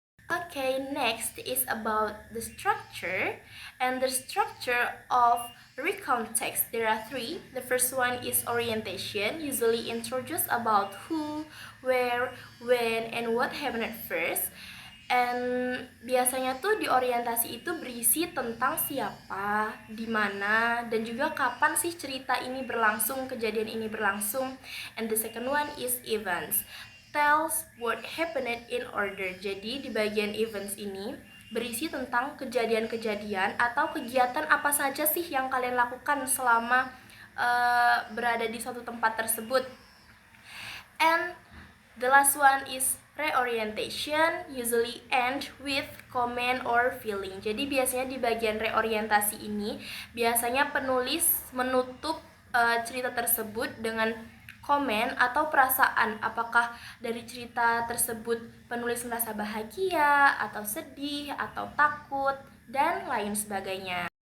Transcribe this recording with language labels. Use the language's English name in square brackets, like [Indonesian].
[English] Okay, next is about the structure, and the structure of recontext. There are three. The first one is orientation, usually introduce about who, where, when, and what happened at first. [Indonesian] And biasanya tuh di orientasi itu berisi tentang siapa, di mana, dan juga kapan sih cerita ini berlangsung, kejadian ini berlangsung. [English] And the second one is events, tells what happened in order. [Indonesian] Jadi di bagian events ini berisi tentang kejadian-kejadian atau kegiatan apa saja sih yang kalian lakukan selama berada di suatu tempat tersebut. [English] And the last one is reorientation, usually end with comment or feeling. [Indonesian] Jadi biasanya di bagian reorientasi ini biasanya penulis menutup cerita tersebut dengan komen atau perasaan. Apakah dari cerita tersebut penulis merasa bahagia atau sedih atau takut dan lain sebagainya.